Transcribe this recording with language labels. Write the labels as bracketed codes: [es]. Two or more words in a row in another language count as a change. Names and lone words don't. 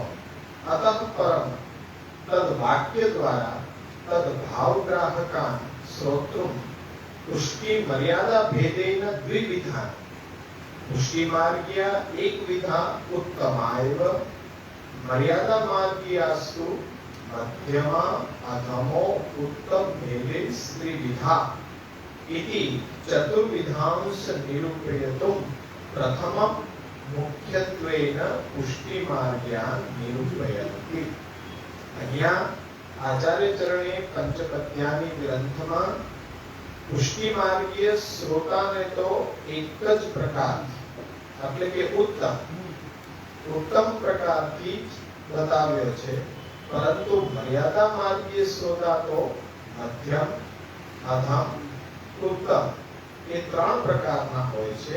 [sa] અતઃ પરમ તદ વાક્ય દ્વારા તદ ભાવગ્રાહકાન શ્રોતૃમ પુષ્ટિ મર્યાદા ભેદેન દ્વિવિધાન પુષ્ટિ માર્ગીયા એક વિધા ઉત્તમાયવ મર્યાદા માર્ગીયાસ્તુ મધ્યમા અધમો ઉત્તમ ભેદે ત્રિવિધા इति चतुर्विधांश निरूपयितुं प्रथमं मुख्यत्वेन पुष्टि मार्ग्यान् निरूपयन्ति. [gu] અહીંયા આચાર્ય ચરણે પંચપદ્યાની ગ્રંથમાં પુષ્ટિ માર્ગીય શ્રોતાને તો એક જ પ્રકાર એટલે કે ઉત્તમ પ્રકારથી બતાવ્યો છે, પરંતુ મર્યાદા માર્ગીય શ્રોતા તો મધ્યમ, અધમ, ઉત્તમ એ 3 પ્રકારના હોય છે.